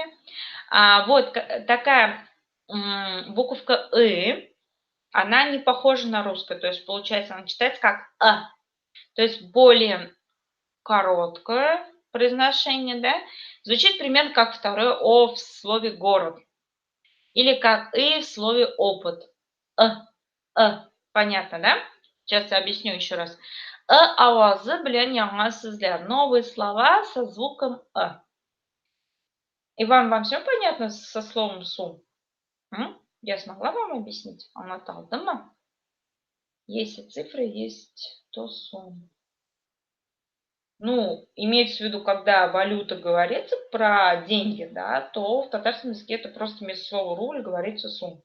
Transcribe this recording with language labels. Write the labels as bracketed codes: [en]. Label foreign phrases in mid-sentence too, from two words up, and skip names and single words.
[ru] Вот такая буковка она не похожа на русскую, то есть получается она читается как то есть более короткое произношение, да, звучит примерно как второе О в слове город или как в слове опыт. Понятно, да? Сейчас я объясню еще раз. [tt] Авазы белән яңа сүзләр. [ru] Новые слова со звуком И вам все понятно со словом сум? Я смогла вам объяснить? Аңлата Есть цифры, есть то сум. Имеется в виду, когда валюта говорится про деньги, да, то в татарском языке это просто вместо слова рубль говорится сум.